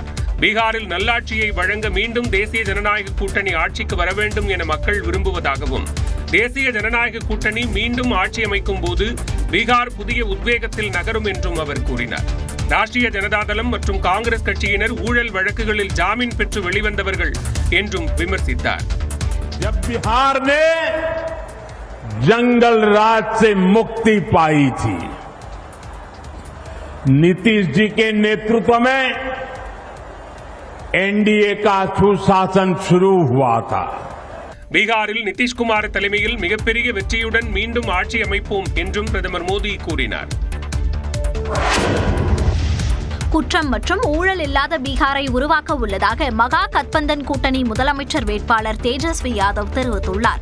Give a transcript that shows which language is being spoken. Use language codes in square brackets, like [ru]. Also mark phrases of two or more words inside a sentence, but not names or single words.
[ta] பீகாரில் நல்லாட்சியை வழங்க மீண்டும் தேசிய ஜனநாயக கூட்டணி ஆட்சிக்கு வர வேண்டும் என மக்கள் விரும்புவதாகவும், தேசிய ஜனநாயக கூட்டணி மீண்டும் ஆட்சி அமைக்கும் போது பீகார் புதிய உத்வேகத்தில் நகரும் என்றும் அவர் கூறினார். ராஷ்டிரிய ஜனதாதளம் மற்றும் காங்கிரஸ் கட்சியினர் ஊழல் வழக்குகளில் ஜாமீன் பெற்று வெளிவந்தவர்கள் என்றும் விமர்சித்தார். [hi] जब बिहार ने जंगल राज से मुक्ति पाई थी, नीतीश जी के नेतृत्व में एनडीए का सुशासन शुरू हुआ था. [ta] பீகாரில் நிதிஷ்குமார் தலைமையில் மிகப்பெரிய வெற்றியுடன் மீண்டும் ஆட்சி அமைப்போம் என்றும் பிரதமர் மோடி கூறினார். குற்றம் மற்றும் ஊழல் இல்லாத பீகாரை உருவாக்க உள்ளதாக மகா கத்பந்தன் கூட்டணி முதலமைச்சர் வேட்பாளர் தேஜஸ்வி யாதவ் தெரிவித்துள்ளார்.